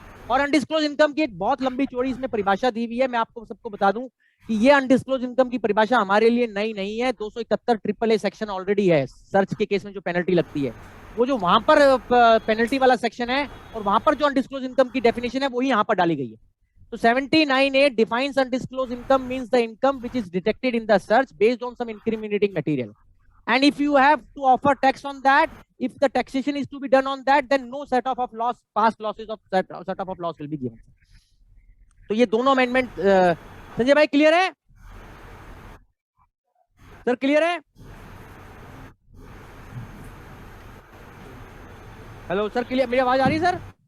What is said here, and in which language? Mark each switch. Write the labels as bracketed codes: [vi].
[hi] और undisclosed income की एक बहुत लंबी चौड़ी इसमें परिभाषा दी हुई है। मैं आपको सबको बता दूं कि ये अनडिस्क्लोज इनकम की परिभाषा हमारे लिए नई नहीं है। 271 AAA सेक्शन ऑलरेडी है। सर्च के केस में जो पेनल्टी लगती है, वो जो वहां पर पेनल्टी वाला सेक्शन है और वहां पर जो अनडिस्क्लोज इनकम की डेफिनेशन है वही यहाँ पर डाली गई है। [en] तो 79A defines undisclosed income means the income which is detected in the search based on some incriminating material. And if you have to offer tax on that, if the taxation is to be done on that, then no set off of loss, past losses of set off of loss will be given. [hi] तो ये दोनों amendment Sanjay भाई clear है? Sir clear है? Hello sir clear, मेरी आवाज आ रही है सर?